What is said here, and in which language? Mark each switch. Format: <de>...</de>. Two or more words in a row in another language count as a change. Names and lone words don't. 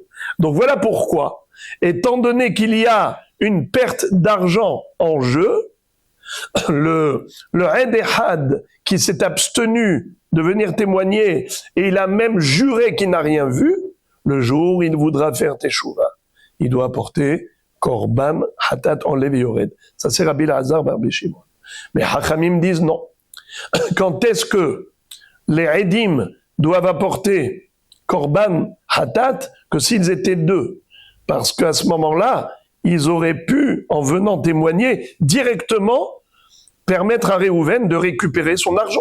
<fr>Donc voilà pourquoi, étant donné qu'il y a une perte d'argent en jeu, le</fr> <he>עד אחד</he> <fr>qui s'est abstenu de venir témoigner et il a même juré qu'il n'a rien vu, le jour où il voudra faire teshuva, il doit apporter</fr> <he>קרבן חטאת</he> <fr>en</fr> <he>לב יורד.</he> <fr>Ça c'est Rabbi Elazar bar Shimon. Mais Hachamim disent non. Quand est-ce que les Edim doivent apporter</fr> <he>קרבן חטאת?</he> <fr>Que s'ils étaient deux. Parce qu'à ce moment-là, ils auraient pu, en venant témoigner, directement permettre à Réhouven de récupérer son argent.</fr>